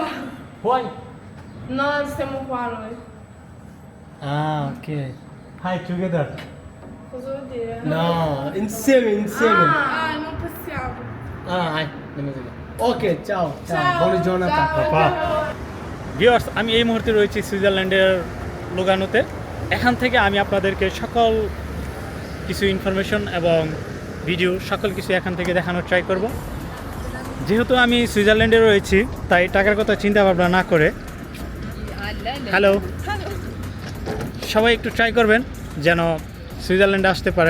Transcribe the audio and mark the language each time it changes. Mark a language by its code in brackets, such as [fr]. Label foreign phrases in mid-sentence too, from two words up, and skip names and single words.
[it] Poi? No, stiamo qua noi. [en] Ah, ok. Hi, together. [it] Cosa vuol dire? No, insieme. Ah, non possiamo. hi. ওকে ciao. Ciao. Buona giornata. Ciao, ciao. [bn] ভিউয়ার্স, আমি এই মুহূর্তে রয়েছি সুইজারল্যান্ডের লুগানোতে। এখান থেকে আমি আপনাদেরকে সকল কিছু ইনফরমেশন এবং ভিডিও সকল কিছু এখান থেকে দেখানোর ট্রাই করব। যেহেতু আমি সুইজারল্যান্ডে রয়েছি, তাই টাকার কথা চিন্তা ভাবনা না করে হ্যালো সবাই একটু ট্রাই করবেন যেন সুইজারল্যান্ডে আসতে পারেন।